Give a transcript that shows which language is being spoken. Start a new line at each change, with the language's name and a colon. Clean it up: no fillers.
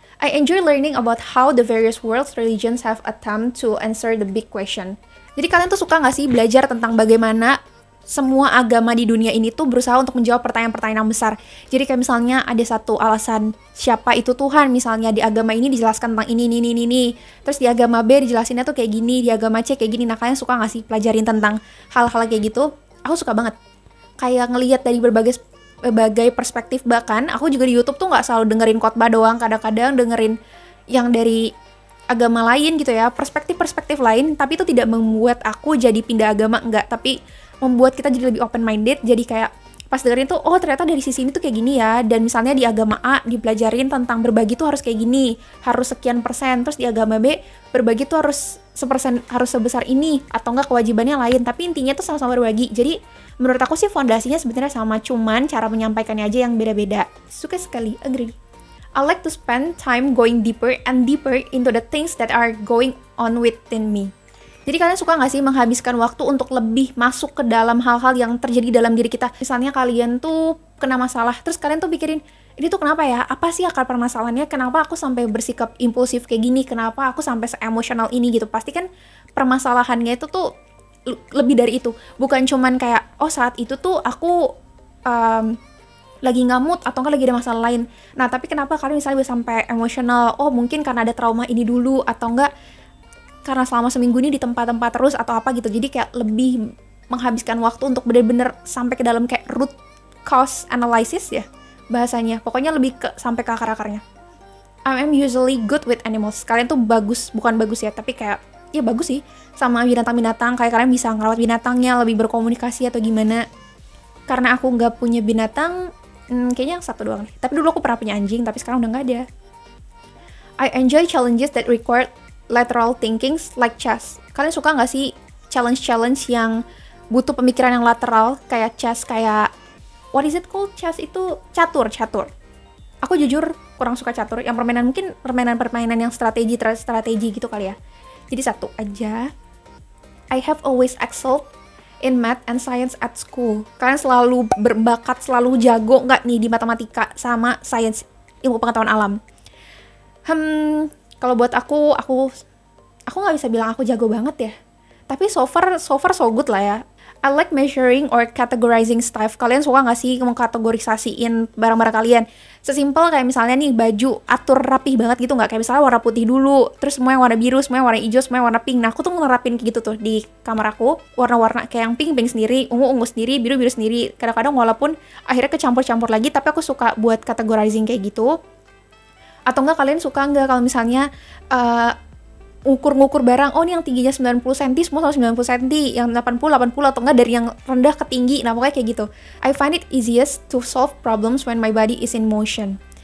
English: I enjoy learning about how the various world's religions have attempt to answer the big question.
Indonesian: Jadi kalian tuh suka nggak sih belajar tentang bagaimana semua agama di dunia ini tuh berusaha untuk menjawab pertanyaan-pertanyaan yang besar. Jadi kayak misalnya ada satu alasan siapa itu Tuhan, misalnya di agama ini dijelaskan tentang ini. Terus di agama B dijelasinnya tuh kayak gini, di agama C kayak gini. Nah kalian suka nggak sih pelajarin tentang hal-hal kayak gitu? Aku suka banget. Kayak ngelihat dari berbagai perspektif. Bahkan aku juga di YouTube tuh nggak selalu dengerin khotbah doang, kadang-kadang dengerin yang dari agama lain gitu ya, perspektif lain, tapi itu tidak membuat aku jadi pindah agama, enggak, tapi membuat kita jadi lebih open minded. Jadi kayak pas dengerin tuh, oh ternyata dari sisi ini tuh kayak gini ya. Dan misalnya di agama A dipelajarin tentang berbagi tuh harus kayak gini, harus sekian persen. Terus di agama B berbagi tuh harus sebesar ini, atau enggak kewajibannya lain, tapi intinya tuh sama-sama berbagi. Jadi menurut aku sih fondasinya sebenarnya sama, cuman cara menyampaikannya aja yang beda-beda. Suka sekali, agree.
English: I like to spend time going deeper and deeper into the things that are going on within me.
Indonesian: Jadi kalian suka nggak sih menghabiskan waktu untuk lebih masuk ke dalam hal-hal yang terjadi dalam diri kita? Misalnya kalian tuh kena masalah, terus kalian tuh pikirin, ini tuh kenapa ya? Apa sih akar permasalahannya? Kenapa aku sampai bersikap impulsif kayak gini? Kenapa aku sampai se-emosional ini gitu? Pasti kan permasalahannya itu tuh lebih dari itu. Bukan cuman kayak, oh saat itu tuh aku lagi ngamut atau enggak lagi ada masalah lain. Nah, tapi kenapa kalian misalnya bisa sampai emosional? Oh, mungkin karena ada trauma ini dulu, atau enggak karena selama seminggu ini di tempat-tempat terus atau apa gitu. Jadi kayak lebih menghabiskan waktu untuk bener-bener sampai ke dalam kayak root cause analysis ya bahasanya. Pokoknya lebih ke sampai ke akar-akarnya.
English: I'm usually good with animals.
Indonesian: Kalian tuh bagus, bukan bagus ya, tapi kayak ya bagus sih sama binatang-binatang. Kayak kalian bisa ngerawat binatangnya, lebih berkomunikasi atau gimana. Karena aku nggak punya binatang, kayaknya yang satu doang. Tapi dulu aku pernah punya anjing, tapi sekarang udah nggak ada.
English: I enjoy challenges that require lateral thinking like chess.
Indonesian: Kalian suka nggak sih challenge-challenge yang butuh pemikiran yang lateral, kayak chess, kayak
English: what is it called?
Indonesian: Chess itu catur. Aku jujur kurang suka catur. Yang mungkin permainan yang strategi gitu kali ya. Jadi satu aja.
English: I have always excelled in math and science at school.
Indonesian: Kalian selalu berbakat, selalu jago nggak nih di matematika sama science, ilmu pengetahuan alam? Kalau buat aku nggak bisa bilang aku jago banget ya. Tapi
English: so far so good
Indonesian: lah ya.
English: I like measuring or categorizing stuff.
Indonesian: Kalian suka nggak sih mengkategorisasiin barang-barang kalian? Sesimpel kayak misalnya nih baju, atur rapih banget gitu nggak? Kayak misalnya warna putih dulu, terus semua yang warna biru, semua yang warna hijau, semua yang warna pink. Nah, aku tuh nerapin kayak gitu tuh di kamar aku. Warna-warna kayak yang pink sendiri, ungu sendiri, biru sendiri. Kadang-kadang walaupun akhirnya kecampur-campur lagi, tapi aku suka buat categorizing kayak gitu. Atau enggak kalian suka nggak kalau misalnya ukur-ngukur barang, oh ini yang tingginya 90 cm, semua sama 90 cm, yang 80 atau enggak dari yang rendah ke tinggi, nah pokoknya kayak gitu.
English: I find it easiest to solve problems when my body is in motion.